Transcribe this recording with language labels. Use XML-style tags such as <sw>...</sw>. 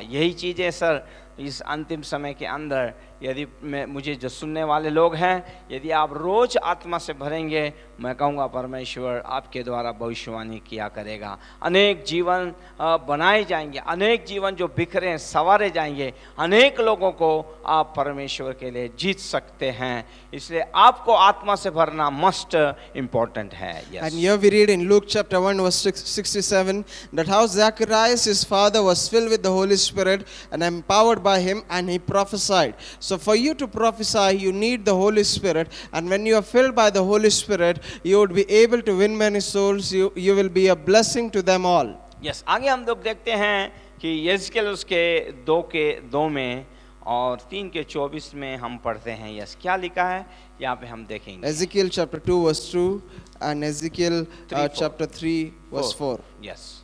<hi>यही चीज़ें सर इस अंतिम समय के अंदर, यदि मुझे जो सुनने वाले लोग हैं, यदि आप रोज आत्मा से भरेंगे, मैं कहूँगा परमेश्वर आपके द्वारा भविष्यवाणी किया करेगा। अनेक जीवन बनाए जाएंगे, अनेक जीवन जो बिखरे हैं संवारे जाएंगे, अनेक लोगों को आप परमेश्वर के लिए जीत सकते हैं। इसलिए आपको आत्मा से भरना</hi> <en>must important</en> <hi>है।</hi> <en>And here we read in Luke chapter 1 verse 67 that how Zacharias his father was filled with the Holy Spirit and empowered by him, and he prophesied. So for you to prophesy, you need the Holy Spirit, and when you are filled by the Holy Spirit, you would be able to win many souls. You will be a blessing to them all.</en> <hi>Yes, आगे हम लोग देखते हैं कि यहेजकेल उसके 2 में और 3:24 में हम पढ़ते हैं। यस, क्या लिखा है यहाँ पे हम देखेंगे।</hi> <en>Ezekiel chapter 2 verse 2 and Ezekiel 3:4. chapter 3 verse 4. Yes</en>